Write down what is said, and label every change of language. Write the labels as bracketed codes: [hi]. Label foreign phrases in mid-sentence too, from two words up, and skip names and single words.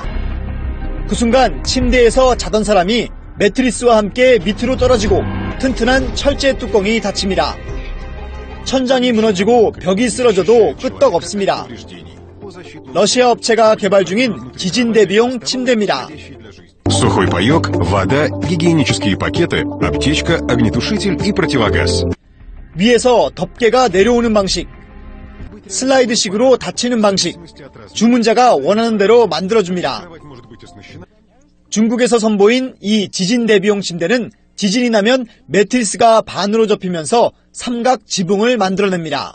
[ko] 그 순간 침대에서 자던 사람이 매트리스와 함께 밑으로 떨어지고 튼튼한 철제 뚜껑이 닫힙니다. 천장이 무너지고 벽이 쓰러져도 끄떡없습니다. 러시아 업체가 개발 중인 지진 대비용 침대입니다. [ru] Сухой паёк, вода, гигиенические пакеты, аптечка, огнетушитель и противогаз. [ko] 위에서 덮개가 내려오는 방식, 슬라이드식으로 닫히는 방식, 주문자가 원하는 대로 만들어줍니다. 중국에서 선보인 이 지진 대비용 침대는 지진이 나면 매트리스가 반으로 접히면서 삼각 지붕을 만들어냅니다.